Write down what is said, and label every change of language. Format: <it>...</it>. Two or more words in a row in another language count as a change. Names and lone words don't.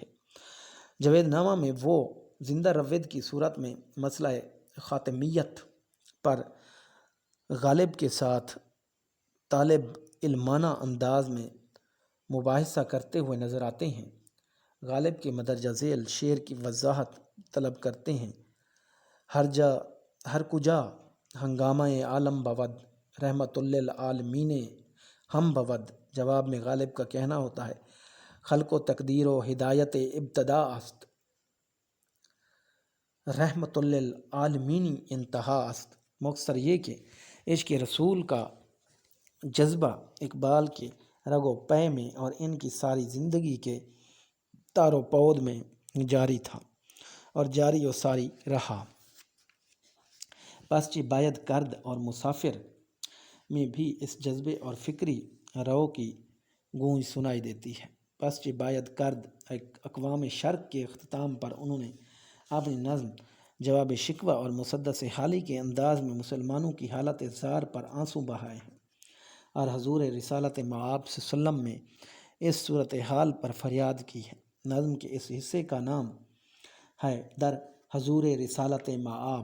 <ur>جاوید نامہ میں وہ زندہ روید کی صورت میں مسئلہ خاتمیت پر غالب کے ساتھ طالب علمانہ انداز میں مباحثہ کرتے ہوئے نظر آتے ہیں۔ غالب کے مندرجہ ذیل شعر کی وضاحت طلب کرتے ہیں:</ur> <fa>ہر کجا ہنگامہ عالم بود، رحمت للعالمین ہم بود۔</fa> <ur>جواب میں غالب کا کہنا ہوتا ہے:</ur> <fa>خلق و تقدیر و ہدایت ابتدا است، رحمت للعالمین انتہا است۔</fa> <ur>مختصر یہ کہ عشق رسول کا جذبہ اقبال کے رگ و پے میں اور ان کی ساری زندگی کے تار و پود میں جاری تھا اور جاری و ساری رہا۔ پس چہ باید کرد اور مسافر میں بھی اس جذبے اور فکری رو کی گونج سنائی دیتی ہے۔ پس چہ باید کرد اقوام شرق کے اختتام پر انہوں نے اپنی نظم جواب شکوہ اور مسدس حالی کے انداز میں مسلمانوں کی حالت زار پر آنسو بہائے ہیں اور حضور رسالت مآب صلی اللہ علیہ وسلم میں اس صورتحال پر فریاد کی ہے۔ نظم کے اس حصے کا نام ہے در حضور رسالت مآب۔</ur>